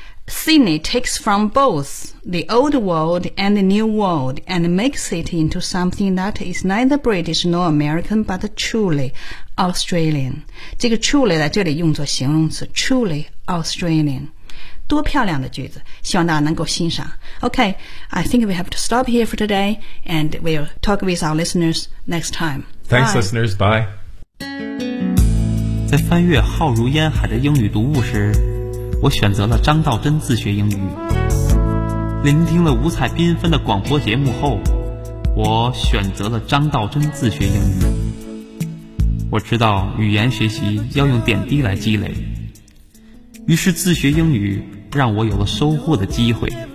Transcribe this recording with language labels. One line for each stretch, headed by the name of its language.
English: Sydney takes from both the old world and the new world and makes it into something that is neither British nor American but truly Australian.
Chinese: 这个 truly 在这里用作形容词
English: truly Australian.
Chinese: 多漂亮的句子，希望大家能够欣赏。
English: Okay, I think we have to stop here for today and we'll talk with our listeners next time. Thanks, bye. Listeners. Bye.
Chinese: 在翻阅浩如烟海的英语读物时，我选择了张道真自学英语。聆听了五彩缤纷的广播节目后，我选择了张道真自学英语。我知道语言学习要用点滴来积累，于是自学英语让我有了收获的机会。